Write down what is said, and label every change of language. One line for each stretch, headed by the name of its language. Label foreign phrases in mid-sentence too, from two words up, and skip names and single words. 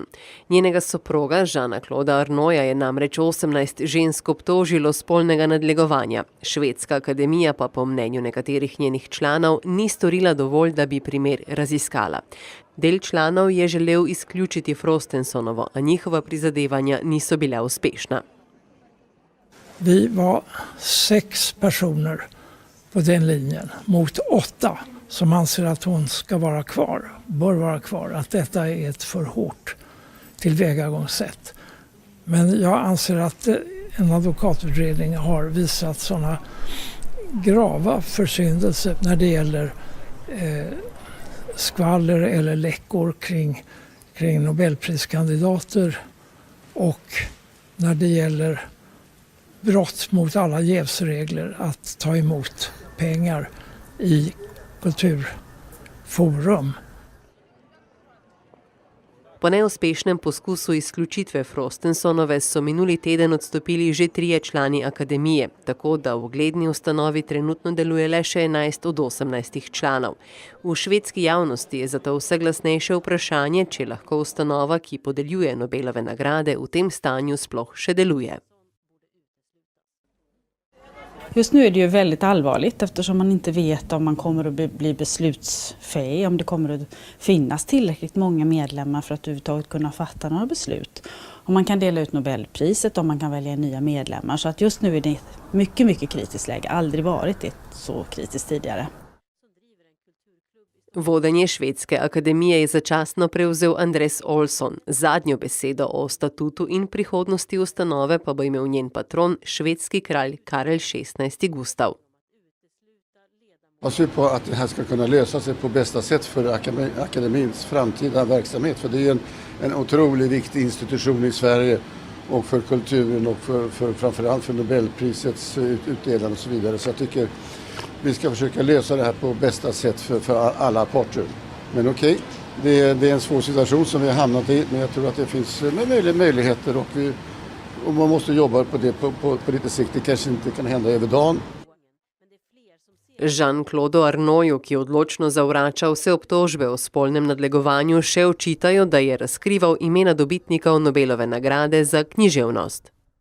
Slovenian: Njenega soproga Jeana-Clauda Arnauda je namreč 18 žensk obtožilo spolnega nadlegovanja. Švedska akademija pa po mnenju nekaterih njenih članov ni storila dovolj, da bi primer raziskala. Del članov je želel izključiti Frostensonovo, a njihova prizadevanja niso bila uspešna.
Swedish: Vi var 6 personer på den linjen mot 8 som anser att hon ska vara kvar, bör vara kvar, att detta är ett för hårt tillvägagångssätt. Men jag anser att en advokatutredning har visat sådana grava försyndelser när det gäller skvaller eller läckor kring Nobelpriskandidater och när det gäller brott mot alla jävsregler att ta emot pengar i kulturforum.
Slovenian: Po neuspešnem poskusu izključitve Frostensonove so minuli teden odstopili že 3 člani akademije, tako da v ugledni ustanovi trenutno deluje le še 11 od 18 članov. V švedski javnosti je zato vse glasnejše vprašanje, če lahko ustanova, ki podeljuje Nobelove nagrade, v tem stanju sploh še deluje.
Swedish: Just nu är det ju väldigt allvarligt eftersom man inte vet om man kommer att bli beslutsfähig, om det kommer att finnas tillräckligt många medlemmar för att överhuvudtaget kunna fatta några beslut. Om man kan dela ut Nobelpriset, om man kan välja nya medlemmar. Så att just nu är det ett mycket, mycket kritiskt läge. Aldrig varit ett så kritiskt tidigare.
Slovenian: Vodenje Švedske akademije je začasno prevzel Andres Olsson. Zadnjo besedo o statutu in prihodnosti ustanove pa bo imel njen patron, švedski kralj Karel XVI Gustav.
Swedish: Jag ser på att det här ska kunna lösa sig på bästa sätt för akademins framtida verksamhet. För det är en otroligt viktig institution i Sverige och för kulturen och för framförallt för Nobelprisets utdelande och så vidare. Så jag tycker vi ska försöka lösa det här på bästa sätt för alla parter. Men okej, det är en svår situation som vi har hamnat i, men jag tror att det finns möjligheter och man måste jobba på det på lite sikt. Det kanske inte kan hända över dagen.
Slovenian: Jean-Claude Arnaudu, ki odločno zavrača vse obtožbe o spolnem nadlegovanju, še očitajo, da je razkrival imena dobitnikov Nobelove nagrade za književnost.